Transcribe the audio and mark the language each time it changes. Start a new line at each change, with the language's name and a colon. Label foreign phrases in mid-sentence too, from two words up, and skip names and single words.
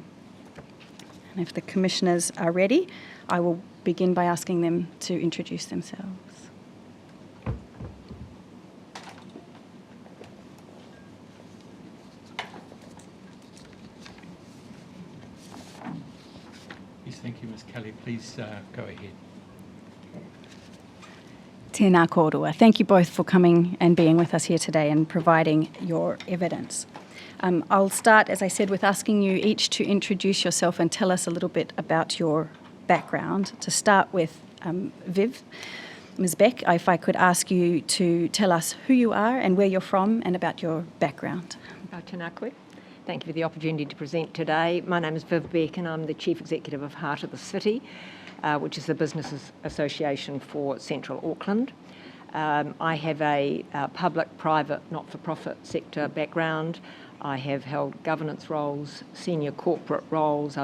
English: And if the Commissioners are ready, I will begin by asking them to introduce themselves. Yes, thank you, Ms Kelly. Please go ahead.
Māori: Tēnā kōrua.
English: Thank you both for coming and being with us here today and providing your evidence. I'll start, as I said, with asking you each to introduce yourself and tell us a little bit about your background. To start with Viv, Ms Beck, if I could ask you to tell us who you are and where you're from and about your background.
Māori: Tēnā koe.
English: Thank you for the opportunity to present today. My name is Viv Beck and I'm the Chief Executive of Heart of the City, which is the business association for Central Auckland. I have a public, private, not-for-profit sector background. I have held governance roles, senior corporate roles.